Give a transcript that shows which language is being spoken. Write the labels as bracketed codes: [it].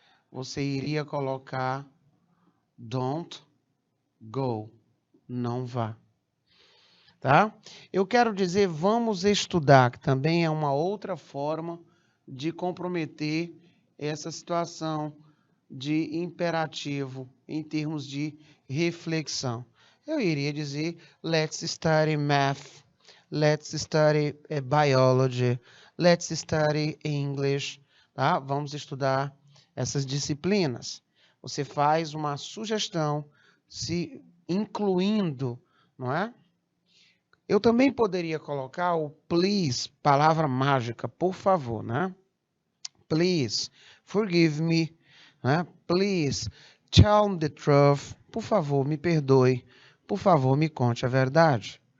[pt] Você iria colocar [en] don't go, [pt] não vá. Tá? Eu quero dizer vamos estudar, que também é uma outra forma de comprometer essa situação de imperativo em termos de reflexão. Eu iria dizer [en] let's study math, let's study biology, let's study English, [pt] tá? Vamos estudar essas disciplinas. Você faz uma sugestão, se incluindo, não é? Eu também poderia colocar o please, palavra mágica, por favor, né? [en] Please, forgive me, [pt] né? [en] Please, tell me the truth, [pt] por favor, me perdoe, por favor, me conte a verdade.